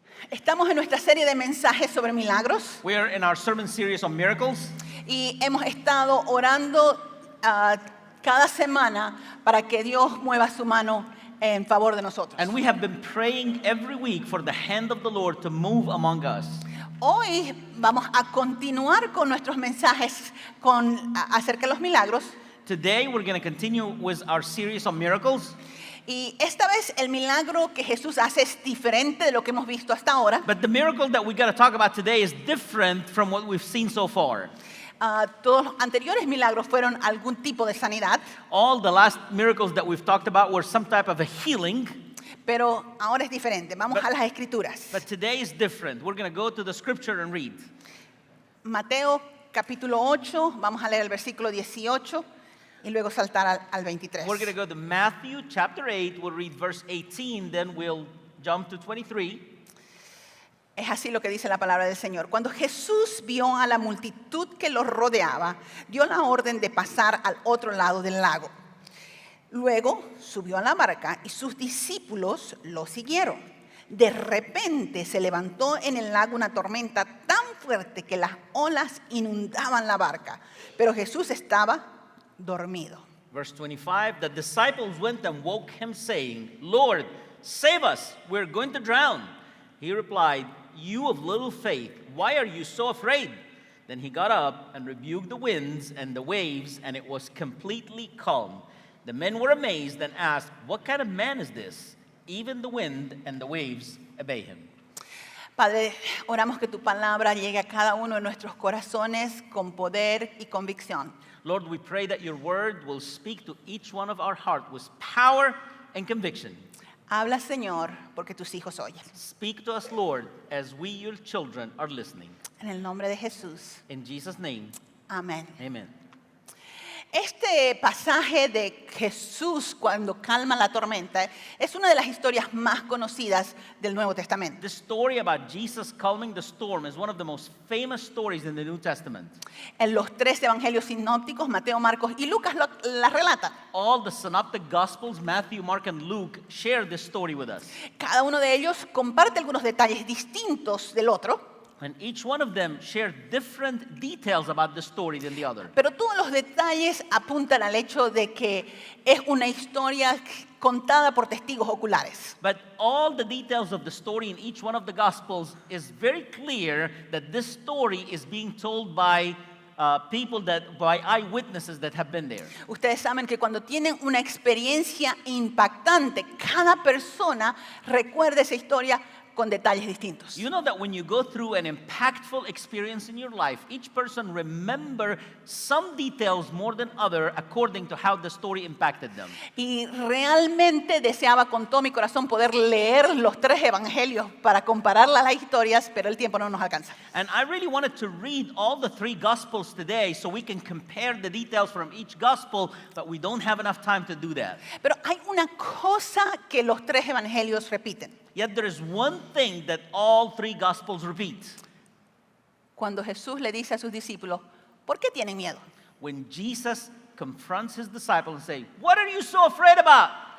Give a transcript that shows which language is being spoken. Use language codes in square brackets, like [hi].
[es] Estamos en nuestra serie de mensajes sobre milagros [en] We are in our sermon series on miracles, [es] y hemos estado orando cada semana para que Dios mueva su mano en favor de nosotros. [en] and we have been praying every week for the hand of the Lord to move among us. [es] Hoy vamos a continuar con nuestros mensajes acerca de los milagros [en] Today we're going to continue with our series on miracles, [es] y esta vez el milagro que Jesús hace es diferente de lo que hemos visto hasta ahora. [en] but the miracle that we got to talk about today is different from what we've seen so far. [es] Todos los anteriores milagros fueron algún tipo de sanidad, [en] All the last miracles that we've talked about were some type of a healing, [es] pero ahora es diferente. Vamos a las escrituras. [en] but today is different. We're going to go to the scripture and read. [es] Mateo capítulo 8, vamos a leer el versículo 18 y luego saltar al 23. [en] We're going to go to Matthew chapter 8. We'll read verse 18, then we'll jump to 23. [es] Es así lo que dice la palabra del Señor. Cuando Jesús vio a la multitud que los rodeaba, dio la orden de pasar al otro lado del lago. Luego subió a la barca y sus discípulos lo siguieron. De repente se levantó en el lago una tormenta tan fuerte que las olas inundaban la barca, pero Jesús estaba dormido. [en] Verse 25, the disciples went and woke him, saying, Lord, save us, we're going to drown. He replied, you of little faith, why are you so afraid? Then he got up and rebuked the winds and the waves, and it was completely calm. The men were amazed and asked, what kind of man is this? Even the wind and the waves obey him. [es] Padre, oramos que tu palabra llegue a cada uno de nuestros corazones con poder y convicción. [en] Lord, we pray that your word will speak to each one of our heart with power and conviction. [es] Habla, Señor, porque tus hijos oyen. [en] Speak to us, Lord, as we, your children, are listening. [es] En el nombre de Jesús. [en] In Jesus' name, [es] Amén. [en] amen. [es] Este pasaje de Jesús cuando calma la tormenta es una de las historias más conocidas del Nuevo Testamento. [en] The story about Jesus calming the storm is one of the most famous stories in the New Testament. [es] En los tres evangelios sinópticos, Mateo, Marcos y Lucas la relatan. [en] All the synoptic gospels, Matthew, Mark, and Luke, share this story with us. [es] Cada uno de ellos comparte algunos detalles distintos del otro, [en] And each one of them share different details about the story than the other. [es] pero todos los detalles apuntan al hecho de que es una historia contada por testigos oculares. [en] But all the details of the story in each one of the gospels is very clear that this story is being told by by eyewitnesses that have been there. [es] Ustedes saben que cuando tienen una experiencia impactante, cada persona recuerda esa historia con detalles distintos. [en] You know that when you go through an impactful experience in your life, each person remember some details more than other according to how the story impacted them. [es] Y realmente deseaba con todo mi corazón poder leer los tres evangelios para compararlas a las historias, pero el tiempo no nos alcanza. [en] And I really wanted to read all the three gospels today so we can compare the details from each gospel, but we don't have enough time to do that. [es] Pero hay una cosa que los tres evangelios repiten. [en] Yet there is one thing that all three gospels repeat. [es] Cuando Jesús le dice a sus discípulos, ¿por qué tienen miedo? [en] When Jesus confronts his disciples and say, what are you so afraid about?